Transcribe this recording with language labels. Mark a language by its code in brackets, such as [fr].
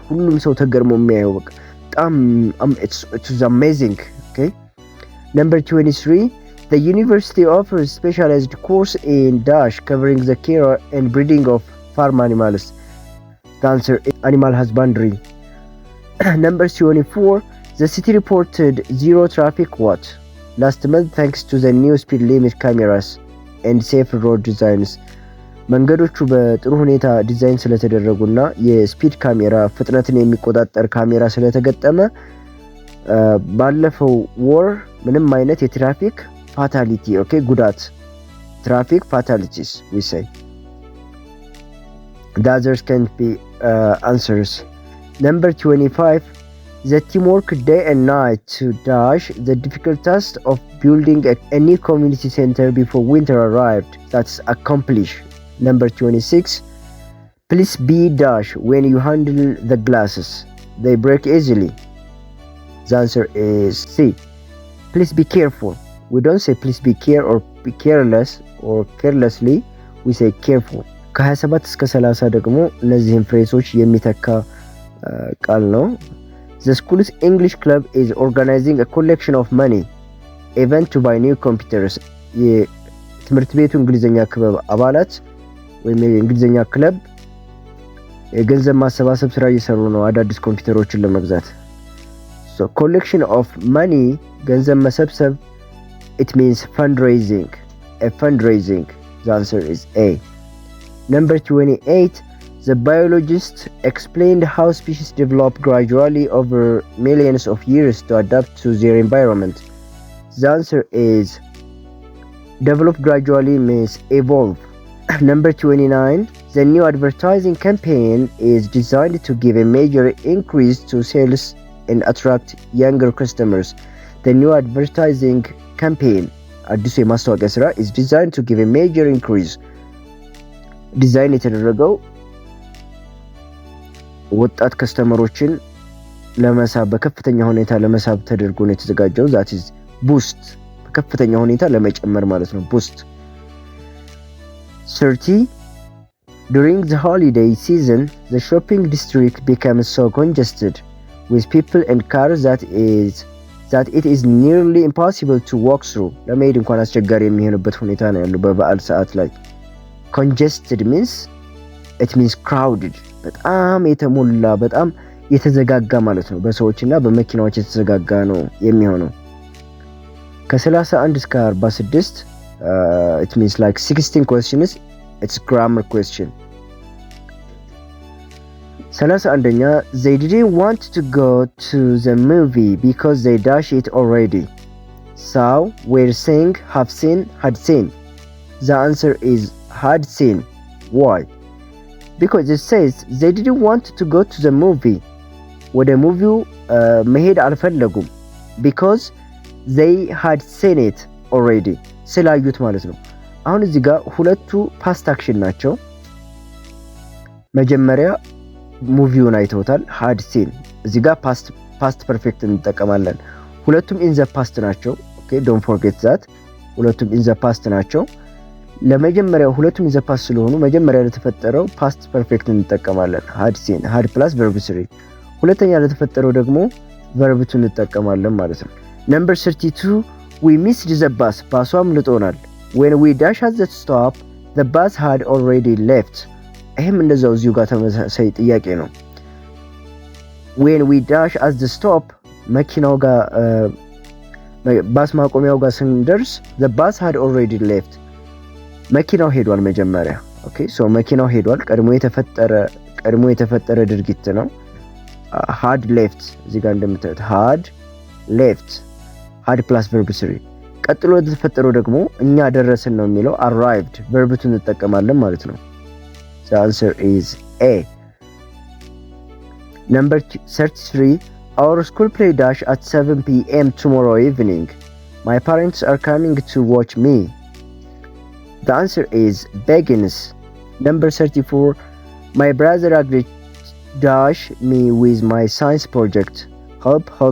[am] ሁሉም ሰው ተገርሞ የሚያየው በቃ በጣም [en] it was amazing. okay, number 23, the university offers specialized course in dash covering the care and breeding of farm animals. The answer is animal husbandry. Number 24, the city reported zero traffic last month thanks to the new speed limit cameras and safe road designs. [am] መንገዶቹ በጥሩ ሁኔታ ዲዛይን ስለተደረጉና የስፒድ ካሜራ ፍጥነትን የሚቆጣጠር ካሜራ ስለተገጠመ ባለፈው ወር ምንም አይነት የትራፊክ ፋታሊቲ ጉዳት [en] traffic fatalities we say. The others can't be answers. Number 25, the team worked day and night to dash the difficult task of building a new community center before winter arrived. That's accomplished. Number 26, please be dash when you handle the glasses. They break easily. The answer is C. Please be careful. We don't say please be care or be careless or carelessly. We say careful. [am] ከ27 እስከ 30 ደግሞ እነዚህን ፍሬዞች የሚተካ ቃል ነው። [en] The school's English club is organizing a collection of money event to buy new computers. [am] የትምህርት ቤቱ እንግሊዘኛ ክበብ አባላት ወይም የእንግሊዘኛ ክለብ የገንዘብ ማሰባሰብ ስራ እየሰሩ ነው አዳዲስ ኮምፒውተሮችን ለመግዛት። [en] So collection of money [am] ገንዘብ መሰብሰብ [en] it means fundraising. The answer is A. Number 28, the biologist explained how species develop gradually over millions of years to adapt to their environment. The answer is develop gradually means evolve. Number 29, the new advertising campaign is designed to give a major increase to sales and attract younger customers. The new advertising campaign [am] አዲሱ የማስታወቂያ ስራ [en] is designed to give a major increase. [am] ዲዛይን የተደረገው ወጣት ከስተመሮችን ለመሳብ በከፍተኛ ሁኔታ ለመሳብ ተደርጎ ነው የተዘጋጀው። [en] that is boost [am] በከፍተኛ ሁኔታ ለመጨመር ማለት ነው boost. [en] 30, during the holiday season the shopping district becomes so congested with people and cars that it is nearly impossible to walk through. [am] ለመሄድ እንኳን አስቸጋሪ የሚሆንበት ሁኔታ ነው ያለው በበዓል ሰዓት ላይ። [en] congested means crowded [am] በጣም የተሞላ በጣም የተዘጋጋ ማለት ነው። በሰዎችና በመኪናዎች የተዘጋጋ ነው የሚሆነው። ከ31 እስከ 46 [en] it means like 16 questions. It's grammar question. 31ኛ they didn't want to go to the movie because they dash it already. So we're saying have seen, had seen. The answer is had seen. Why? Because it says they didn't want to go to the movie. [am] ወደ ሙቪው መሄድ አልፈለጉም [en] because they had seen it already. [am] ስላዩት ማለት ነው። አሁን እዚህ ጋር ሁለቱ ፓስት አክሽን ናቸው። መጀመሪያ ሙቪውን አይተውታል had seen። እዚህ ጋር ፓስት ፐርፌክት እንጠቀማለን። ሁለቱም [en] in the past [am] ናቸው። [en] okay, don't forget that. [am] ሁለቱም [en] in the past [am] ናቸው። ለመጀመሪያው ሁለቱም in the past ስለሆኑ መጀመሪያ ለተፈጠረው ፓስት ፐርፌክት እንጠቀማለን [en] had seen, had plus verb 3። [am] ሁለተኛ ለተፈጠረው ደግሞ verb 2 እንጠቀማለን ማለት ነው። [en] number 32, we missed the bus. [am] ባሱ አምልጦናል። [en] when we dash at the stop the bus had already left. [am] ይሄም እንደዛው እዚሁ ጋር ተመሳሳይ ጥያቄ ነው። [en] when we dash at the stop [am] መኪናው ጋር ባስ ማቆሚያው ጋር ስንደርስ [en] the bus had already left. [am] መኪናው ሄዷል መጀመሪያ። ኦኬ ሶ መኪናው ሄዷል ቀድሞ የተፈጠረ ድርጊት ነው። [en] had left [am] እዚህ ጋር እንደምታዩት had left [en] had plus verb 3 [am] ቀጥሎ የተፈጠረው ደግሞ እኛ ደረስን ነው የሚለው arrived verb-ቱን እንጠቀማለን ማለት ነው። [en] the answer is A. Number 33 our school play dash at 7 p.m. tomorrow evening. My parents are coming to watch me. The answer is begins. Number 34 my brother agreed dash me with my science project. Helped.